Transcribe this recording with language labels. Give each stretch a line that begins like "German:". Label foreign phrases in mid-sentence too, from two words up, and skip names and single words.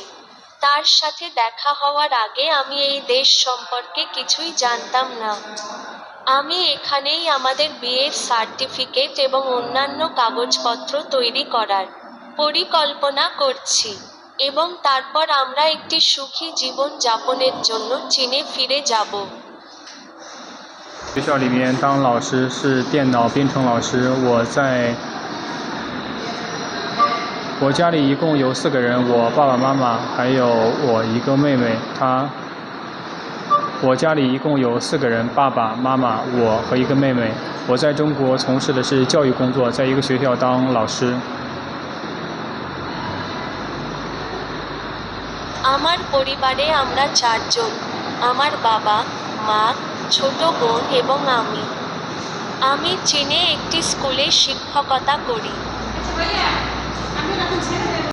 Bangla: তার সাথে দেখা হওয়ার আগে আমি এই দেশ সম্পর্কে কিছুই জানতাম না। আমি এখানেই আমাদের বিয়ের সার্টিফিকেট এবং অন্যান্য কাগজপত্র তৈরি করার পরিকল্পনা করছি এবং তারপর আমরা একটি সুখী জীবন যাপনের জন্য চীনে ফিরে যাব।
Chinese: 学校里面当老师是电脑编程老师，我家里一共有4个人，我爸爸妈妈还有我一个妹妹。我家里一共有4个人，爸爸妈妈我和一个妹妹。我在中国从事的是教育工作，在一个学校当老师。
Bangla: আমার পরিবারে আমরা 4 জন, আমার বাবা, মা, ছোট বোন এবং আমি। আমি চীনে একটি স্কুলে শিক্ষকতা করি।